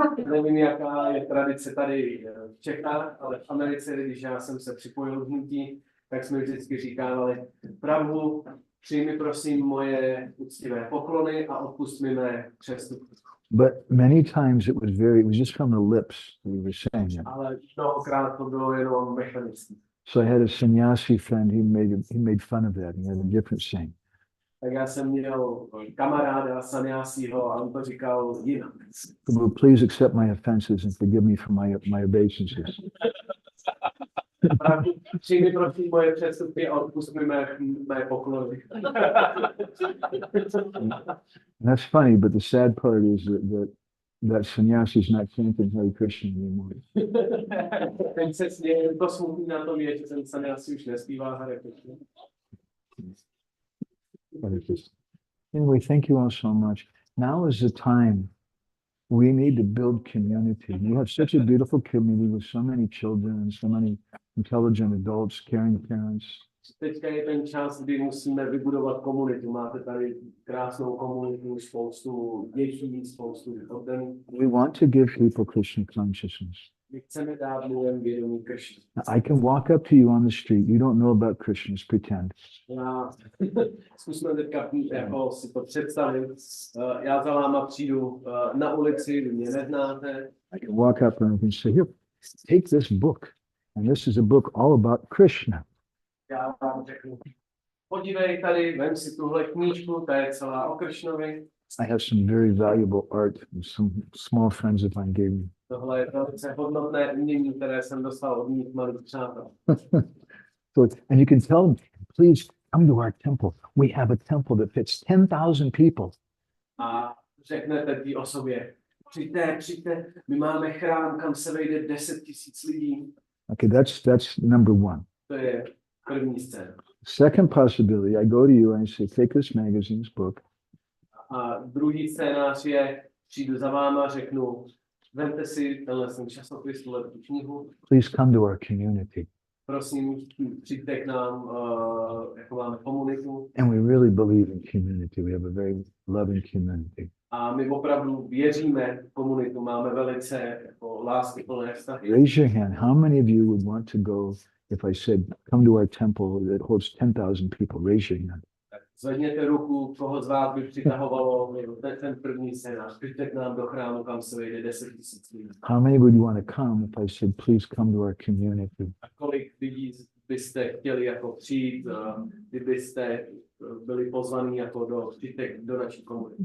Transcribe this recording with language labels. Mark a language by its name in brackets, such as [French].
[Czech] Nevím, jaká je tradice tady v Čechách, ale v Americe, když já jsem se připojil k hnutí, tak jsme vždycky říkávali: Prabhu, přijmi prosím moje úctivé poklony a odpust mi mé přestupky. [English] But many times it was just from the lips we were saying it. [Czech] Ale mnohokrát to bylo jenom mechanicky. [English] So I had a sannyasi friend, he made fun of that. He had a different saying. [Czech] Tak já jsem měl kamaráda sannyasího a on to říkal jinak. [English] Prabhu, please accept my offenses and forgive me for my obeisances. [Czech] Přijmi prosím moje přestupky a odpust mi mé poklony. [English] That's funny, but the sad part is that sannyasi is not chanting Hare Krishna anymore. [Czech] Ten se směje, to smutný na tom je, že ten sannyasi už nespívá Hare Krishna. [English] Anyway, thank you all so much. Now is the time we need to build community. We have such a beautiful community with so many children and so many intelligent adults, caring parents. [Czech] Teďka je ten čas, kdy musíme vybudovat komunitu. Máte tady krásnou komunitu, spoustu dětí, spoustu oddaných. [English] We want to give people Krishna consciousness. [Czech] My chceme dát lidem vědomí Krishna. [English] I can walk up to you on the street. You don't know about Krishna. Just pretend. [Czech] Já zkusme teďka jako si to představit. Já za váma přijdu na ulici, vy mě neznáte. [English] I can walk up and I can say, here, take this book. And this is a book all about Krishna. [Czech] Já vám řeknu, podívej tady, vem si tuhle knížku, ta je celá o Krishnovi. [English] I have some very valuable art and some small friends of mine gave me. [Czech] Tohle je velice hodnotné umění, které jsem dostal od mých malých přátel. [English] And you can tell them, please come to our temple. We have a temple that fits 10,000 people. [Czech] A řeknete té osobě, přijďte, my máme chrám, kam se vejde 10 000 lidí. [English] Okay, that's number one. [Czech] To je první scéna. [English] Second possibility, I go to you and I say, take this magazine's book. [Czech] A druhý scénář je, přijdu za váma, řeknu, vemte si tenhle časopis, tuhle knihu. [English] Please come to our community. [Czech] Prosím, přijďte k nám, jako máme komunitu. [English] And we really believe in community. We have a very loving community. [Czech] A my opravdu věříme v komunitu, máme velice jako láskyplné vztahy. [English] Raise your hand. How many of you would want to go if I said, come to our temple that holds 10,000 people? Raise your hand. [Czech] Zvedněte ruku, koho z vás by přitahovalo ten první scénář. Přijďte k nám do chrámu, kam se vejde 10 000 lidí. [English] How many would you want to come if I said, please come to our community? [Czech] A kolik lidí byste chtěli jako přijít, kdybyste byli pozvaní jako přijďte do naší komunity?